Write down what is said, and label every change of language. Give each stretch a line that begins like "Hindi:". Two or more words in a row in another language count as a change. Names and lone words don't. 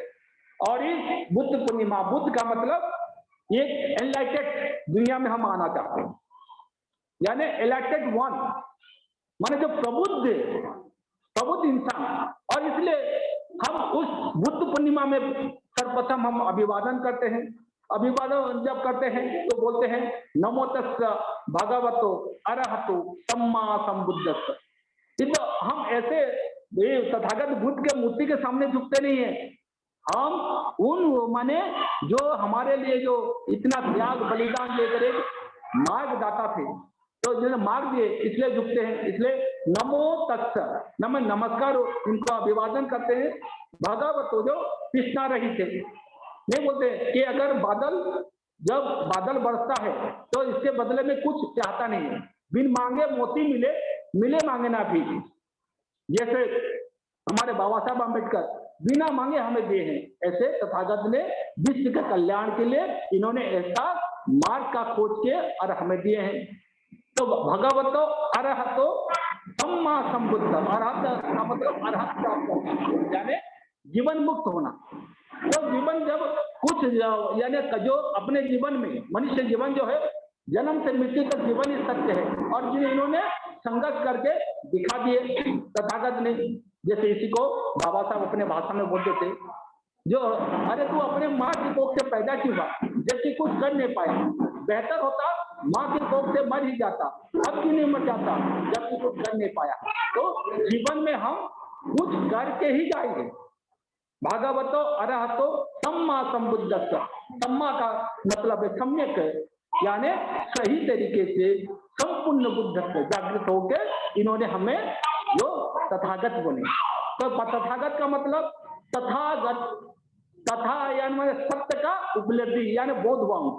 Hindi: और इस बुद्ध पूर्णिमा, बुद्ध का मतलब एक एनलाइटेड दुनिया में हम आना चाहते हैं, यानी
English: enlightened one
Hindi: माने जो प्रबुद्ध इंसान। और इसलिए हम उस बुद्ध पूर्णिमा में सर्वप्रथम हम अभिवादन करते हैं। अभिवादन जब करते हैं तो बोलते हैं
Pali: नमो तस्स भगवतो अरहतो सम्मा संबुद्धस्स।
Hindi: तो हम ऐसे तथागत बुद्ध के मूर्ति के सामने झुकते नहीं है, हम उन माने जो हमारे लिए जो इतना त्याग बलिदान लेकर एक मार्गदाता थे, तो जिन्होंने मार्ग दिए इसलिए झुकते हैं। इसलिए
Pali: नमो तस्स
Hindi: नमस्कार इनको अभिवादन करते हैं। भगवतो जो कृष्णा रही थे, नहीं बोलते कि अगर जब बादल बरसता है तो इसके बदले में कुछ चाहता नहीं है, बिन मांगे मोती मिले मांगे ना भी। जैसे हमारे बाबा साहब अम्बेडकर बिना मांगे हमें दिए हैं, ऐसे तथागत ने विश्व के कल्याण के लिए इन्होंने ऐसा मार्ग का खोज के और हमें दिए हैं। तो
Pali: भगवतो अरहतो सम्मा संबुद्ध,
Hindi: अरहत का मतलब अरहत प्राप्त यानी जीवन मुक्त होना। तो जीवन जब कुछ यानी जो अपने जीवन में मनुष्य जीवन जो है जन्म से मृत्यु तक जीवन ही सत्य है, और जिन्हें इन्होंने संघर्ष करके दिखा दिए तथागत ने। जैसे इसी को बाबा साहब अपने भाषण में बोलते थे, जो अरे तू अपने माँ की कोख से पैदा क्यों हुआ जबकि कुछ कर नहीं पाया, बेहतर होता माँ की कोख से मर ही जाता, अब क्यों नहीं मर जाता जबकि कुछ कर नहीं पाया। तो जीवन में हम कुछ करके ही जाएंगे।
Pali: भगवतो अरहतो सम्मा संबुद्धस्स,
Hindi: सम्मा का मतलब है सम्यक, यानी सही तरीके से संपूर्ण बुद्धत्व जागृत होकर इन्होंने हमें जो तथागत बोले। तो तथागत का मतलब तथागत, तथा यानी सत्य का उपलब्धि, यानी बोध हुआ उनको।